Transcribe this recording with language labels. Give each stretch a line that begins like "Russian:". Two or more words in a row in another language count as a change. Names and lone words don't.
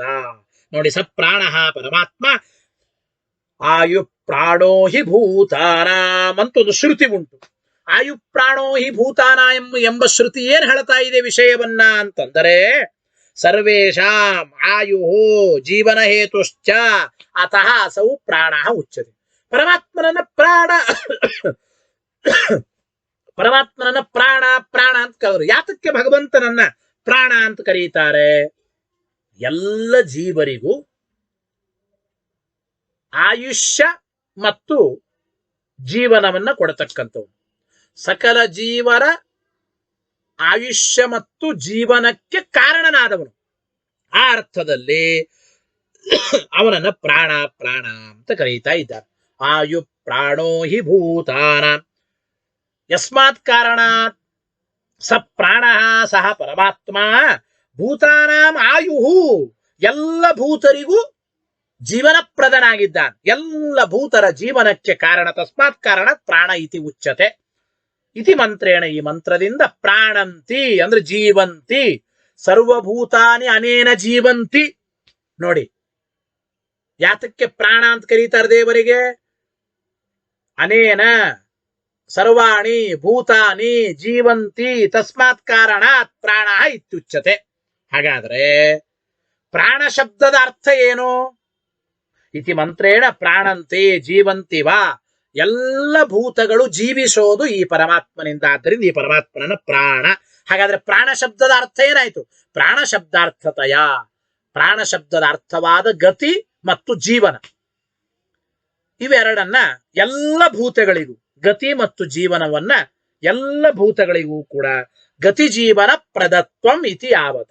Kannada: ನೋಡಿ,
Sanskrit: ಸ ಪ್ರಾಣ ಪರಮಾತ್ಮ ಆಯು ಪ್ರಾಣೋ ಹಿ ಭೂತಾನಾಂ
Kannada: ಅಂತ ಒಂದು ಶ್ರುತಿ ಉಂಟು.
Sanskrit: ಆಯು ಪ್ರಾಣೋ ಹಿ ಭೂತಾನ
Kannada: ಎಂಬ ಶ್ರುತಿ ಏನ್ ಹೇಳ್ತಾ ಇದೆ ವಿಷಯವನ್ನ ಅಂತಂದರೆ,
Sanskrit: ಸರ್ವೇಷಾಂ ಆಯು ಜೀವನ ಹೇತುಶ್ಚ ಅತಃ ಅಸೌ ಪ್ರಾಣ ಉಚ್ಯತೆ.
Kannada: ಪರಮಾತ್ಮನನ್ನ ಪ್ರಾಣ ಅಂತ ಕರೆದ್ರು. ಯಾತಕ್ಕೆ ಭಗವಂತನನ್ನ ಪ್ರಾಣ ಅಂತ ಕರೀತಾರೆ? ಎಲ್ಲ ಜೀವರಿಗೂ ಆಯುಷ್ಯ ಮತ್ತು ಜೀವನವನ್ನ ಕೊಡತಕ್ಕಂಥವು. ಸಕಲ ಜೀವರ ಆಯುಷ್ಯ ಮತ್ತು ಜೀವನಕ್ಕೆ ಕಾರಣನಾದವನು. ಆ ಅರ್ಥದಲ್ಲಿ ಅವನನ್ನ ಪ್ರಾಣ ಪ್ರಾಣ ಅಂತ ಕರೀತಾ ಇದ್ದಾರೆ.
Sanskrit: ಆಯು ಪ್ರಾಣೋ ಹಿ ಭೂತಾನ ಯಸ್ಮಾತ್ ಕಾರಣಾತ್ ಸ ಪ್ರಾಣ ಸಹ ಪರಮಾತ್ಮ ಭೂತಾನಾಂ ಆಯುಹು,
Kannada: ಎಲ್ಲ ಭೂತರಿಗೂ ಜೀವನಪ್ರದನಾಗಿದ್ದಾನೆ. ಎಲ್ಲ ಭೂತರ ಜೀವನಕ್ಕೆ ಕಾರಣ.
Sanskrit: ತಸ್ಮಾತ್ ಕಾರಣ ಪ್ರಾಣ ಇತಿ ಉಚ್ಯತೆ. ಇತಿ ಮಂತ್ರೇಣ,
Kannada: ಈ ಮಂತ್ರದಿಂದ
Sanskrit: ಪ್ರಾಣಂತಿ ಅಂದ್ರೆ ಜೀವಂತಿ, ಸರ್ವಭೂತಾನಿ ಅನೇನ ಜೀವಂತಿ.
Kannada: ನೋಡಿ ಯಾತಕ್ಕೆ ಪ್ರಾಣ ಅಂತ ಕರೀತಾರೆ ದೇವರಿಗೆ?
Sanskrit: ಅನೇನ ಸರ್ವಾಣಿ ಭೂತಾನಿ ಜೀವಂತಿ ತಸ್ಮಾತ್ ಕಾರಣಾತ್ ಪ್ರಾಣ ಇತ್ಯುಚ್ಯತೆ.
Kannada: ಹಾಗಾದ್ರೆ ಪ್ರಾಣ ಶಬ್ದದ ಅರ್ಥ ಏನು?
Sanskrit: ಇತಿ ಮಂತ್ರೇಣ ಪ್ರಾಣಂತೆ ಜೀವಂತಿ ವಾ,
Kannada: ಎಲ್ಲ ಭೂತಗಳು ಜೀವಿಸೋದು ಈ ಪರಮಾತ್ಮನಿಂದ. ಆದ್ದರಿಂದ ಈ ಪರಮಾತ್ಮನ ಪ್ರಾಣ. ಹಾಗಾದ್ರೆ ಪ್ರಾಣ ಶಬ್ದದ ಅರ್ಥ ಏನಾಯ್ತು? ಪ್ರಾಣ ಶಬ್ದಾರ್ಥತೆಯ, ಪ್ರಾಣ ಶಬ್ದದ ಅರ್ಥವಾದ ಗತಿ ಮತ್ತು ಜೀವನ, ಇವೆರಡನ್ನ ಎಲ್ಲ ಭೂತಗಳಿಗೂ, ಗತಿ ಮತ್ತು ಜೀವನವನ್ನ ಎಲ್ಲ ಭೂತಗಳಿಗೂ ಕೂಡ
Sanskrit: ಗತಿ ಜೀವನ ಪ್ರದತ್ವಂ ಇತಿ ಯಾವತ.